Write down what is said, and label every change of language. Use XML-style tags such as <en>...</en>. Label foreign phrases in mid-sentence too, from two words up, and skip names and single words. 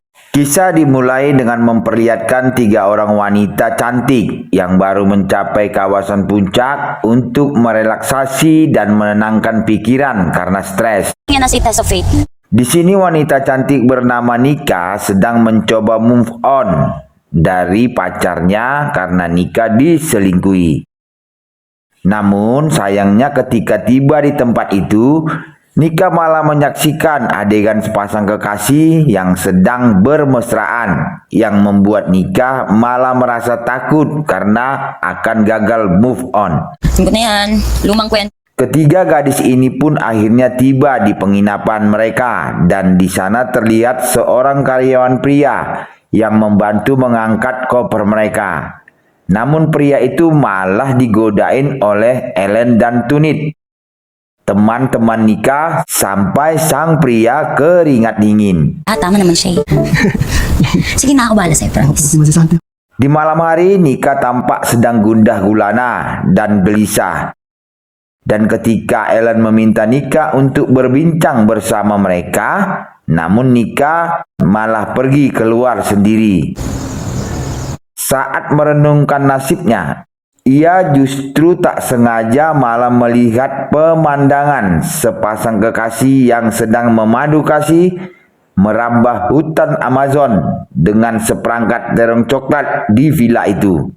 <id>Kisah dimulai dengan memperlihatkan 3 orang wanita cantik yang baru mencapai kawasan puncak untuk merelaksasi dan menenangkan pikiran karena stres.</id> <tl>Yan na si</tl> <en>Test of Fate.</en> <id>Di sini wanita cantik bernama Nika sedang mencoba</id> <en>move on</en> <id>dari pacarnya karena Nika diselingkuhi. Namun sayangnya ketika tiba di tempat itu, Nika malah menyaksikan adegan sepasang kekasih yang sedang bermesraan yang membuat Nika malah merasa takut karena akan gagal</id> <en>move on.</en> <tl>Singkot na yan. Lumang kwento.</tl> <id>Ketiga gadis ini pun akhirnya tiba di penginapan mereka dan di sana terlihat seorang karyawan pria yang membantu mengangkat koper mereka. Namun pria itu malah digodain oleh Ellen dan Tunit, teman-teman Nika, sampai sang pria keringat dingin.</id> <tl>Tama naman siya. Sige na, ako bahala sa'yo, promise.</tl> <id>Di malam hari, Nika tampak sedang gundah gulana dan gelisah. Dan ketika Ellen meminta Nika untuk berbincang bersama mereka, namun Nika malah pergi keluar sendiri. Saat merenungkan nasibnya, ia justru tak sengaja malah melihat pemandangan sepasang kekasih yang sedang memadu kasih merambah hutan Amazon dengan seperangkat terong coklat di villa itu.</id>